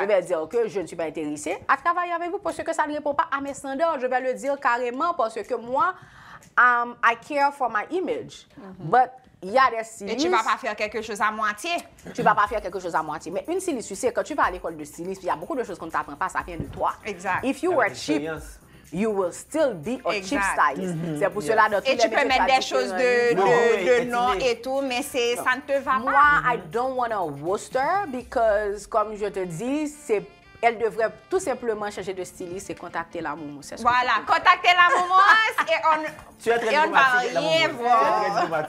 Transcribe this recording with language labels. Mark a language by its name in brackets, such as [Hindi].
[French] Je vais dire que je ne suis pas intéressée à travailler avec vous parce que ça ne répond pas à mes standards. Je vais le dire carrément parce que moi, [English] I care for my image. [French] But il y a des stylistes. Et tu ne vas pas faire quelque chose à moitié. Tu ne vas pas faire quelque chose à moitié. Mais une styliste, tu sais, quand tu vas à l'école de styliste, il y a beaucoup de choses qu'on ne t'apprend pas, ça vient de toi. Exact. [English] If you were cheap, you will still be a cheap stylist. [French] C'est pour cela dans tous les métiers. Et tu peux mettre des choses de nom et tout, mais ça ne te va pas. Moi, [English] I don't want a roster [French] because, comme je te dis, elle devrait tout simplement changer de styliste et contacter la Moumous. Voilà, contacter la Moumous et on ne va rien voir.